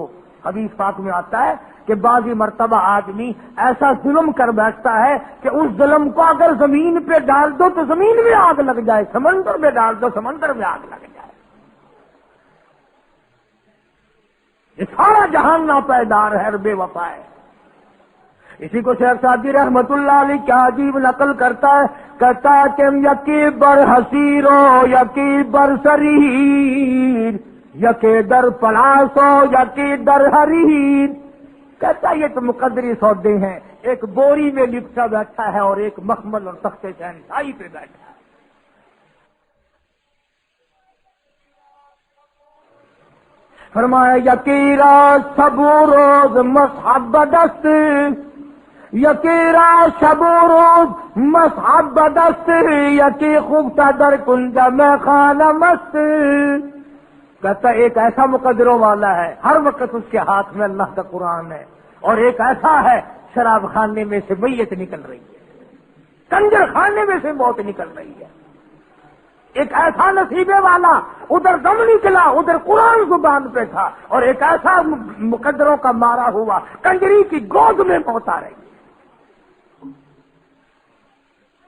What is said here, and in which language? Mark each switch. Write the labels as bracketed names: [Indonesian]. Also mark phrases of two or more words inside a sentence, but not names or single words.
[Urdu] حدیث پاک میں آتا ہے کہ بعضی مرتبہ آدمی ایسا ظلم کر بیٹھتا ہے کہ اس ظلم کو اگر زمین پہ ڈال دو تو زمین میں آگ لگ جائے، سمندر میں ڈال دو سمندر میں آگ لگ جائے۔ یہ سارا جہان ناپائیدار ہے اور بے وفا ہے۔ اسی کو شیخ سعدی رحمت اللہ علیہ کیا عجیب نقل کرتا ہے، کہتا ہے کہ [Persian] یکی بر حسیرو یکی بر سریر، یکی در پلاسو یکی در حریر۔ [Urdu] کہتا ہے یہ تو مقدری سودے ہیں، ایک بوری میں لپٹا بیٹھا ہے اور ایک مخمل اور تخت شہنشاہی پہ بیٹھا ہے۔ [Persian] فرمایا یکی راز شب و روز مصحب دست، یکی راز شب و روز مصحب دست، یکی خوبتا در کنج میں خانہ مست۔ [Urdu] کہتا ایک ایسا مقدروں والا ہے، ہر وقت اس کے ہاتھ میں اللہ کا قرآن ہے، اور ایک ایسا ہے شراب خانے میں سے میت نکل رہی ہے، کنجر خانے میں سے موت نکل رہی ہے۔ ایک ایسا نصیبے والا، ادھر دم نکلا ادھر قرآن زبان پہ تھا، اور ایک ایسا مقدروں کا مارا ہوا کنجری کی گود میں موت آ رہی ہے۔